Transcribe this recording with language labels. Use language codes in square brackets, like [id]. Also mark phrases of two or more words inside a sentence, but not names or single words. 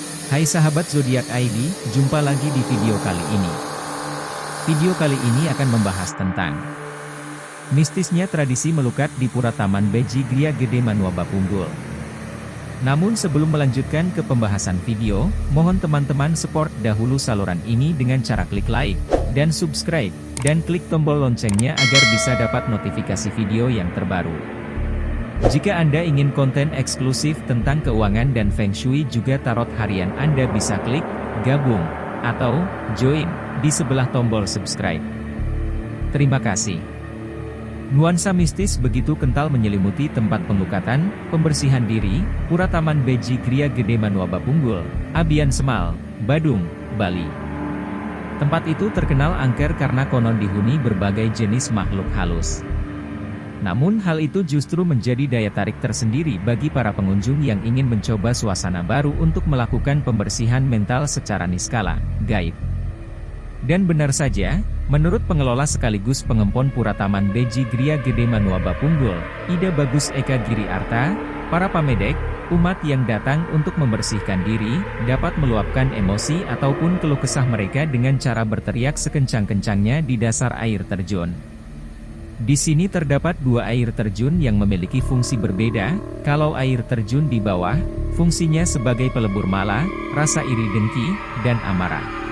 [id] Hai sahabat Zodiak ID, jumpa lagi di video kali ini. Video kali ini akan membahas tentang mistisnya tradisi melukat di Pura Taman Beji Gria Gede Manua Bapunggul. Namun sebelum melanjutkan ke pembahasan video, mohon teman-teman support dahulu saluran ini dengan cara klik like, dan subscribe, dan klik tombol loncengnya agar bisa dapat notifikasi video yang terbaru. Jika Anda ingin konten eksklusif tentang keuangan dan Feng Shui juga tarot harian, Anda bisa klik gabung atau join di sebelah tombol subscribe. Terima kasih. Nuansa mistis begitu kental menyelimuti tempat penglukatan, pembersihan diri, Pura Taman Beji Gria Gede Manua Bapunggul, Abian Semal, Badung, Bali. Tempat itu terkenal angker karena konon dihuni berbagai jenis makhluk halus. Namun hal itu justru menjadi daya tarik tersendiri bagi para pengunjung yang ingin mencoba suasana baru untuk melakukan pembersihan mental secara niskala, gaib. Dan benar saja, menurut pengelola sekaligus pengempon Pura Taman Beji Gria Gede Manua Bapunggul, Ida Bagus Eka Giri Arta, para pamedek, umat yang datang untuk membersihkan diri, dapat meluapkan emosi ataupun keluh kesah mereka dengan cara berteriak sekencang-kencangnya di dasar air terjun. Di sini terdapat dua air terjun yang memiliki fungsi berbeda. Kalau air terjun di bawah, fungsinya sebagai pelebur mala, rasa iri dengki, dan amarah.